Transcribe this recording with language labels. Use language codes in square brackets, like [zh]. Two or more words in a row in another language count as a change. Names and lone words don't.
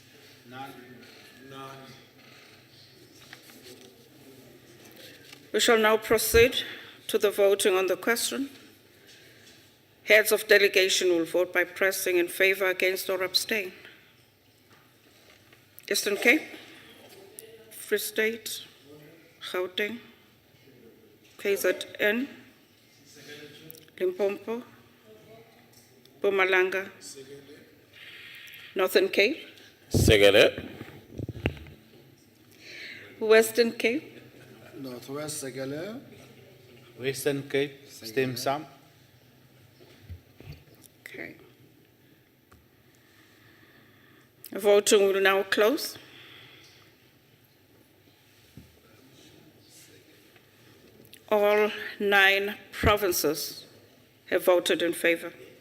[en] We shall now proceed to the voting on the question. Heads of delegation will vote by pressing in favor, against, or abstain. Eastern Cape, Free State, Gauteng, KZN, Limpopo, Mpumalanga, Northern Cape, Sekele. Western Cape, Northwest Sekele. Western Cape, [af] stem saam. [en] Okay. Voting will now close. All 9 provinces have voted in favor.